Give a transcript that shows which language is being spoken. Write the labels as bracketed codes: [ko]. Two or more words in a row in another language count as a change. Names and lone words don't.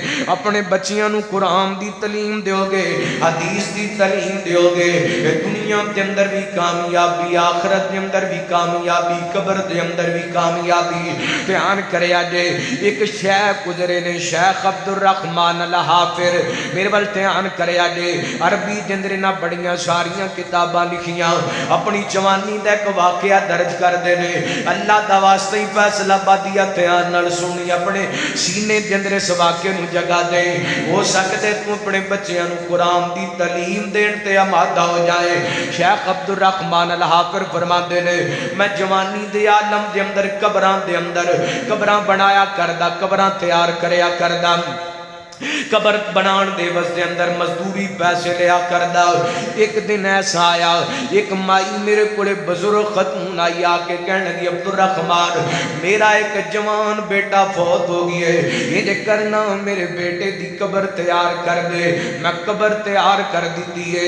[pa] اپنے بچیاں نو قرآن دی تعلیم دیو گے، حدیث دی تعلیم دیو گے، دنیا دے اندر بھی کامیابی، آخرت دے اندر بھی کامیابی، قبر دے اندر بھی کامیابی۔ بیان کریا جے ایک شیخ گزرے نے، شیخ عبدالرحمن الحافر، میرے ول بیان کریا جے عربی دے اندر نہ بڑیاں ساریاں کتاباں لکھیاں، اپنی جوانی دا ایک واقعہ درج کر دے نے۔ اللہ دا واسطہ ہی فیصلہ بادی دھیان نال سنی، اپنے سینے دے اندر اس واقعے نو جگہ دے۔ ہو سکتے تو اپنے بچیاں نو قرآن دی تعلیم دین تے آمادہ ہو جائے۔ شیخ عبدالرحمن الحافر فرماندے نے میں جوانی دے عالم دے اندر قبراں بنایا کردا، قبراں تیار کریا کردا، قبر بنان دے واسطے اندر مزدوری پیسے لیا کردا۔ ایک دن ایسا آیا، ایک مائی میرے کولے بزرگ خاتون آئی آ کے کہنے لگی عبدالرحمن میرا ایک جوان بیٹا فوت ہو گیا ہے، یہ کرنا میرے بیٹے دی قبر تیار کر دے۔ میں قبر تیار کر دیتی ہے۔